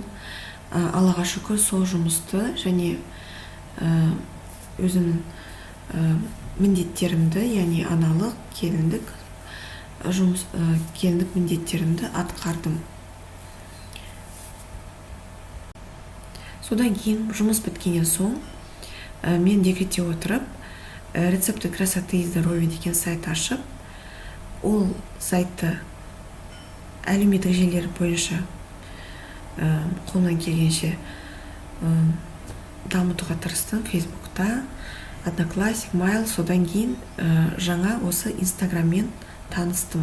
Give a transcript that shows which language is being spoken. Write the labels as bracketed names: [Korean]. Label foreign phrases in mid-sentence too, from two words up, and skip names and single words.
[Kazakh] Аллаға шүкір, сол жұмысты және өзімнің міндеттерімді, яғни аналық, келіндік міндеттерімді атқардым. Содан кейін жұмыс біткеннен соң мен декретте отырып, [Russian] рецепты красоты и здоровья [Kazakh] деген сайт ашып, ол сайтты әлеуметтік желілер бойынша қолымнан келгенше дамытуға тырыстым. Фейсбукта, Одноклассник, Mail. Содан кейін жаңа осы Инстаграммен таныстым.